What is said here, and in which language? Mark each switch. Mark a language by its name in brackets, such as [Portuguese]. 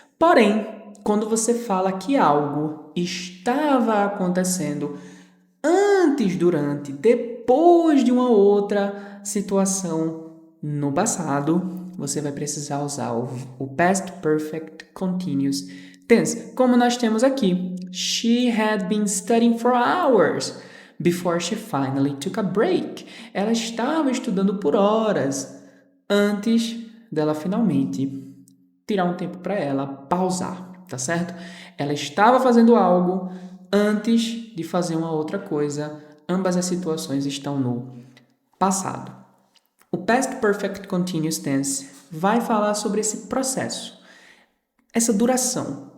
[Portuguese] Porém, quando você fala que algo estava acontecendo antes, durante, depois de uma outra situação no passado, você vai precisar usar o past perfect continuous tense, como nós temos aqui. [English] She had been studying for hours before she finally took a break. [Portuguese] Ela estava estudando por horas antes dela finalmente tirar um tempo para ela pausar, tá certo? Ela estava fazendo algo antes de fazer uma outra coisa. Ambas as situações estão no passado. O past perfect continuous tense vai falar sobre esse processo, essa duração.